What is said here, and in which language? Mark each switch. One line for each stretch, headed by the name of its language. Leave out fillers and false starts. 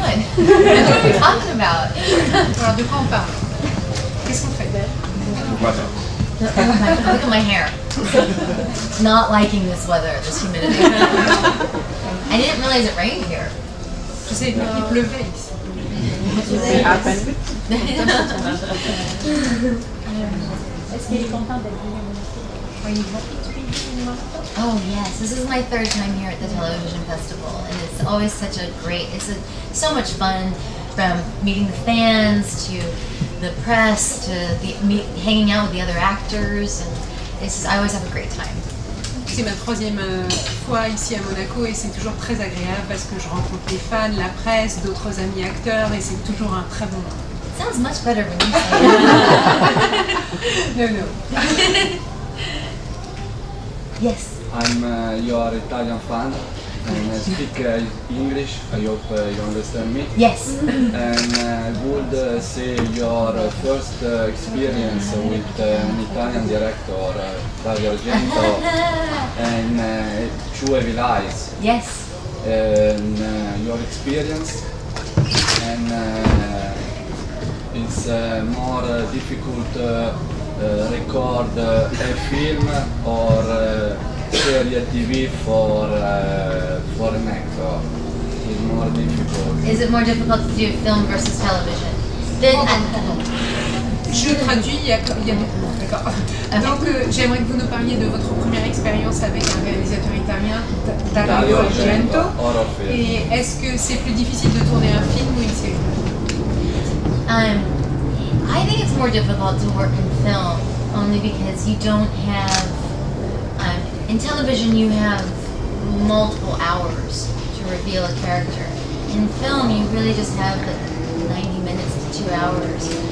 English: What are we talking about?
French: Alors de quoi on parle? Qu'est-ce qu'on fait?
English: Look at my hair. Not liking this weather, this humidity. I didn't realize it rained here.
French: Je sais, il pleuvait ici. Est-ce qu'elle est contente d'être venue à Monaco?
English: Oh yes, this is my third time here at the television festival, and it's always such a great. So much fun, from meeting the fans to the press to hanging out with the other actors, and I always have a great time.
French: C'est ma troisième fois ici à Monaco et c'est toujours très agréable parce que je rencontre les fans, la presse, d'autres amis acteurs et c'est toujours un très bon moment.
English: Sounds much better when you say it. No. Yes. I'm your Italian fan and I speak English. I hope you understand me. Yes. And I would say your first experience with an Italian director, Dario Argento, and Two Evil Eyes. Yes. And your experience, and it's more difficult record a film or series TV for an actor. It's more difficult. Is it more difficult to do film versus television?
French: Je traduis, il y a d'accord. Donc j'aimerais que vous nous parliez de votre première expérience avec un réalisateur italien, Dario Argento. Et est-ce que c'est plus difficile de tourner un film ou une série?
English: I think it's more difficult to work in film, only because you don't have, in television you have multiple hours to reveal a character. In film you really just have 90 minutes to 2 hours.